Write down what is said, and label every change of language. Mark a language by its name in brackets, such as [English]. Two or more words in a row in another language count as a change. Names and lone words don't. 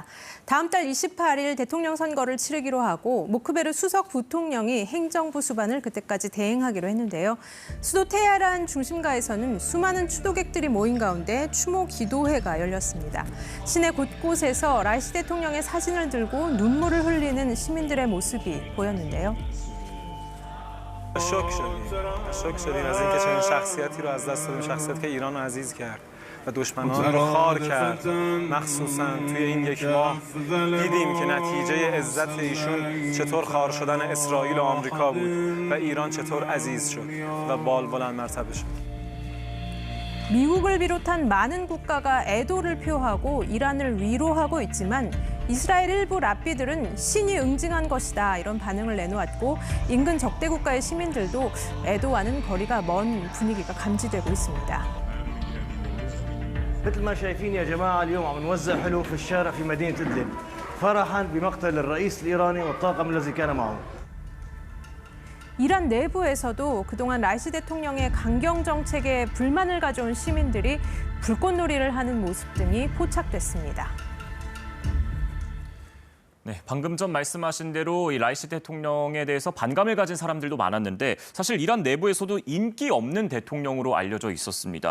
[Korean] 다음 달 28일 대통령 선거를 치르기로 하고 모크베르 수석 부통령이 행정부 수반을 그때까지 대행하기로 했는데요. 수도 테헤란 중심가에서는 수많은 추도객들이 모인 가운데 추모 기도회가 열렸습니다. 시내 곳곳에서 라이시 대통령의 사진을 들고 눈물을 흘리는 시민들의 모습이 보였는데요. [Persian] شوک شدیم از اینکه چنین شخصیتی رو از دست دادیم شخصیتی که ایران رو عزیز کرد و دشمنان رو خار کرد مخصوصا توی این یک ماه دیدیم که نتیجه عزت ایشون چطور خار شدن اسرائیل و آمریکا بود و ایران چطور عزیز شد و بلند مرتبه شد. [Korean] 미국을 비롯한 많은 국가가 애도를 표하고 이란을 위로하고 있지만 이스라엘 일부 랍비들은 신이 응징한 것이다 이런 반응을 내놓았고 인근 적대 국가의 시민들도 애도와는 거리가 먼 분위기가 감지되고 있습니다. [Arabic] مثل ما شايفين يا جماعة اليوم عم نوزع حلول في الشارع في مدينة إدلب فرحا بمقتل الرئيس الإيراني والطاقم الذي كان معه. [Korean] 이란 내부에서도 그동안 라이시 대통령의 강경 정책에 불만을 가져온 시민들이 불꽃놀이를 하는 모습 등이 포착됐습니다. 네, 방금 전 말씀하신 대로 이 라이시 대통령에 대해서 반감을 가진 사람들도 많았는데 사실 이란 내부에서도 인기 없는 대통령으로 알려져 있었습니다.